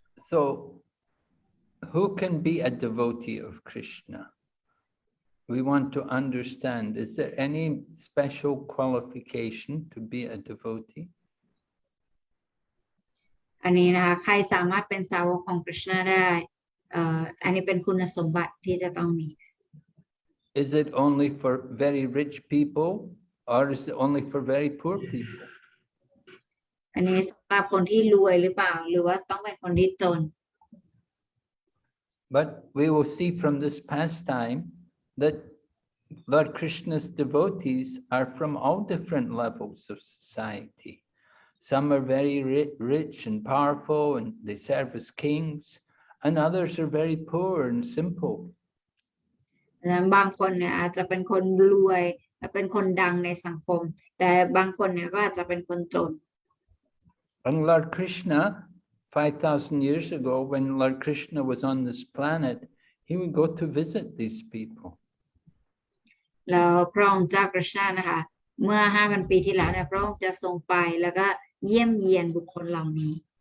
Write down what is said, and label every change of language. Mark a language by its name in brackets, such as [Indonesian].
[English] So, who can be a devotee of Krishna? We want to understand, is there any special qualification to be a devotee? [Thai] อันนี้นะคะใครสามารถเป็นสาวกของกฤษณะได้อันนี้เป็นคุณสมบัติที่จะต้องมี [English] Is it only for very rich people or is it only for very poor people? [Thai] อันนี้สำหรับคนที่รวยหรือเปล่าหรือว่าต้องเป็นคนที่จน [English] But we will see from this pastime that Lord Krishna's devotees are from all different levels of society. Some are very rich and powerful and they serve as kings, and others are very poor and simple. [Thai] บางคนเนี่ยอาจจะเป็นคนรวยและเป็นคนดังในสังคมแต่บางคนเนี่ยก็อาจจะเป็นคนจน [English] And Lord Krishna, 5,000 years ago, when Lord Krishna was on this planet, he would go to visit these people. [Thai] แล้วพระองค์เจ้ากฤษณะนะคะเมื่อ 5,000 ปีที่แล้วเนี่ยพระองค์จะทรงไปแล้วก็เยี่ยมเยียนบุคคลเหล่านี้